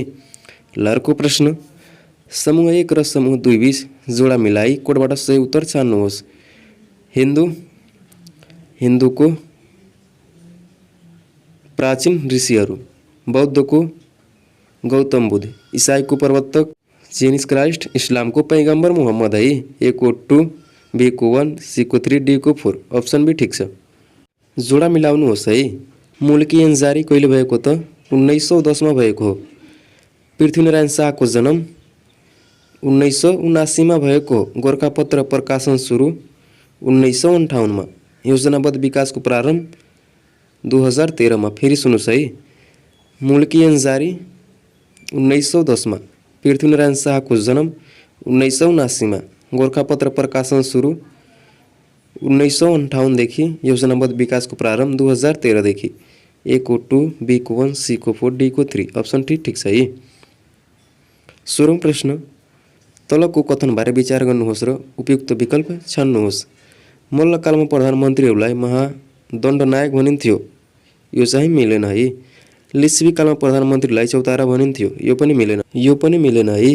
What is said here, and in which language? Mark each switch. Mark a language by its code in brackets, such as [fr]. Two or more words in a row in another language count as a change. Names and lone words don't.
[ne] ल अर्को प्रश्न, समूह 1 र समूह 2 बीच जोडा मिलाई कोडबाट सही उत्तर छान्नुहोस्। हिन्दूको प्राचीन ऋषिहरू, बौद्धको गौतम बुद्ध, इसाईको प्रवर्तक जीसस क्राइस्ट, इस्लामको पैगम्बर मुहम्मद है। ए को 2, बी को 1, सी को 3, डी को 4। अप्सन बी ठिक छ। जोडा मिलाउनुहोस् है। मुल्की ऐन जारी कहिले भएको त? 1910 भएको हो। पृथ्वीनारायण शाहको जन्म 1979 भएको हो। गोरखापत्र प्रकाशन सुरु 1958 योजनाबद्ध विकासको प्रारम्भ 2013 फेरि सुन्नुहोस् है। मुल्की ऐन जारी 1910 पृथ्वीनारायण शाहको जन्म 1979 गोरखापत्र प्रकाशन सुरु 1958 देखि योजनाबद्ध विकासको प्रारम्भ 2013 देखि। ए को 2, बी को 1, सी को 4, डी को 3। अप्सन ठिक छ है। 16औं प्रश्न, तलको कथनबारे विचार गर्नुहोस् र उपयुक्त विकल्प छान्नुहोस्। मल्लकालमा प्रधानमन्त्रीहरूलाई महादण्डनायक भनिन्थ्यो, यो चाहिँ मिलेन है। लिच्छवी कालमा प्रधानमन्त्रीलाई चौतारा भनिन्थ्यो, यो पनि मिलेन है।